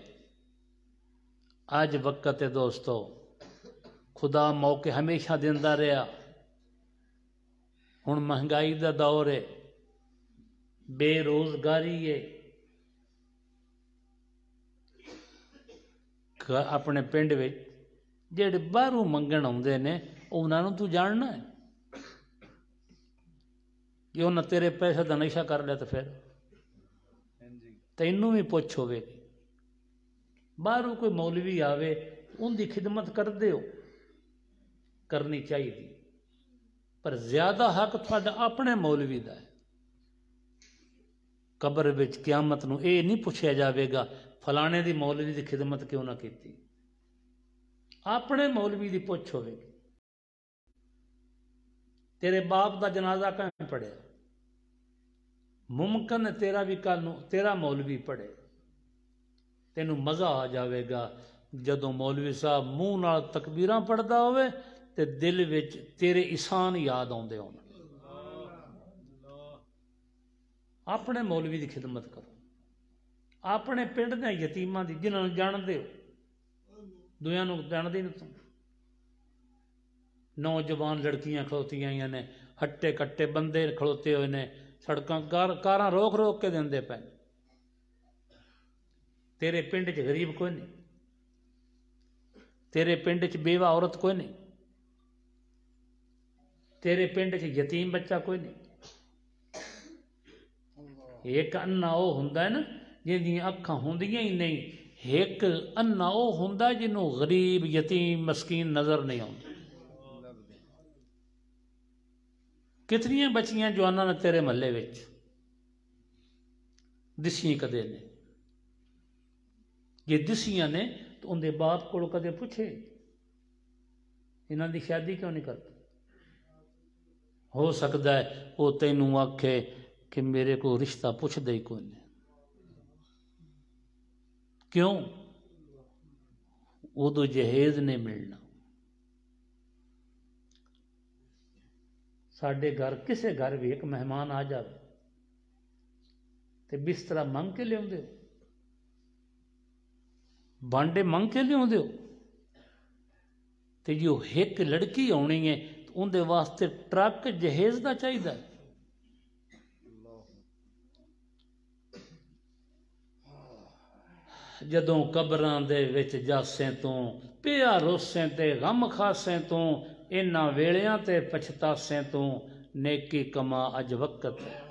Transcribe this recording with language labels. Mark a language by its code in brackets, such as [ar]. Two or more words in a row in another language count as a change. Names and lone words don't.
[pa] آج وقت ہے دوستو، خدا موقع ہمیشہ دیندا رہا، ہن مہنگائی دا دور ہے، بے روزگاری ہے، اپنے پنڈ وچ جڑے باہروں منگن آندے نے انہاں نوں تو جاننا ہے کہ انہاں تیرے پیسے دا نشہ کر لیا، تو پھر تینوں بھی پوچھ ہوے گی۔ باہروں کوئی مولوی آوے ان دی خدمت کر دیو، کرنی چاہیے، پر زیادہ حق تھوڑا اپنے مولوی دا ہے۔ قبر وچ قیامت نو اے نہیں پوچھیا جاوے گا فلانے دی مولوی دی خدمت کیوں نہ کیتی، اپنے مولوی دی پوچھ ہوے گی۔ تیرے باپ دا جنازہ کہیں پڑھے، ممکن ہے تیرا بھی کل نو تیرا مولوی پڑھے، تینوں مزہ آ جاوے گا جدوں مولوی صاحب منہ نال تکبیراں پڑھدا ہوئے تے دل وچ تیرے احسان یاد آوندے ہون۔ اپنے مولوی دی خدمت کرو، اپنے پنڈ دے یتیماں دی جنہاں نوں جاندے ہو، دویاں نوں جاندے نہیں تم۔ نوجوان لڑکیاں کھلوتیاں ہوئی نے، ہٹے کٹے بندے کھلوتے ہوئے نے، سڑکاں کاراں روک روک کے دیندے پے۔ تیرے پنڈ چ غریب کوئی نہیں، تیرے پنڈ چ بیوہ عورت کوئی نہیں، تیرے پنڈ چ یتیم بچہ کوئی نہیں۔ ایک انا وہ ہوندا ہے نا جن اکھاں ہوندیاں ہی نہیں، ایک انا وہ ہوندا جنوں غریب یتیم مسکین نظر نہیں آਉਂدا۔ کتنیاں بچیاں جواناں نے تیرے محلے وچ دسیاں کدے نے، جے دسیاں نے تو ان دے باپ کو کدے پوچھے انہاں دی شادی کیوں نہیں کرتے؟ ہو سکتا ہے وہ تینوں آکھے کہ میرے کو رشتہ پوچھ دے کوئی نہیں، کیوں؟ ادو جہیز نہیں ملنا۔ ساڈے گھر کسے گھر بھی ایک مہمان آ جائے تے بسترا منگ کے لیا ہو، بانڈے منگ کے لیا ہو، تے جو ایک لڑکی آنی ہے تو ان دے واسطے ٹرک جہیز دا چاہیے۔ جدوں قبراں دے وچ جاسیں تو پیا روسیں تے غم خاسیں تو انہاں ویلیاں تے پچھتاسیں تو نیکی کما اج وقت ہے۔